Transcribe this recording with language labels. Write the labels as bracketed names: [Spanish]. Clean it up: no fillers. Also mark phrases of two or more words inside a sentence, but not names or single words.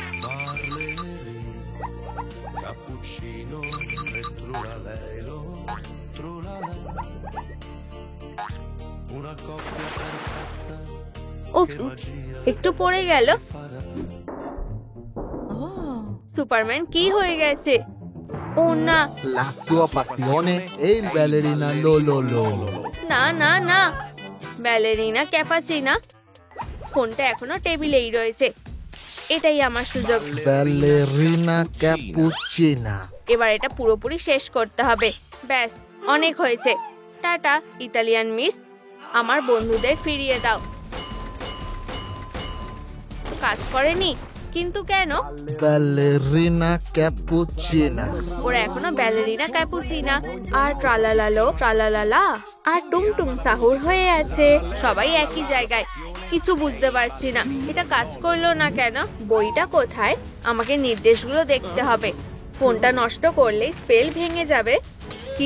[Bangla] একটু পড়ে গেল। সুপারম্যান কি হয়ে গেছে? ও না। [Italian] La sua passione è il ballerina Lololo. [Bangla] না না না, ব্যালেরিনা ক্যাপাচিনা। ফোনটা এখনো টেবিলেই রয়েছে। এটাই আমার সুযোগ। Ballerina cappuccina. এবার এটা পুরোপুরি শেষ করতে হবে। ব্যাস, অনেক হয়েছে। টাটা [English] Italian Miss. [Bangla] আমার বন্ধুদের ফিরিয়ে দাও। কাজ করেনি? কিন্তু কেন? Ballerina cappuccina. ওরা এখনো ব্যালেরিনা ক্যাপুচিনা আর ট্রালালালো ট্রালালালা আর টুমটুম সাহুর হয়ে আছে। সবাই একই জায়গায়। কিছু বুঝতে পারছি না, এটা কাজ করলো না কেন? বইটা কোথায়? আমাকে নির্দেশগুলো দেখতে হবে। ফোনটা নষ্ট করলে স্পেল ভেঙে যাবে। কি?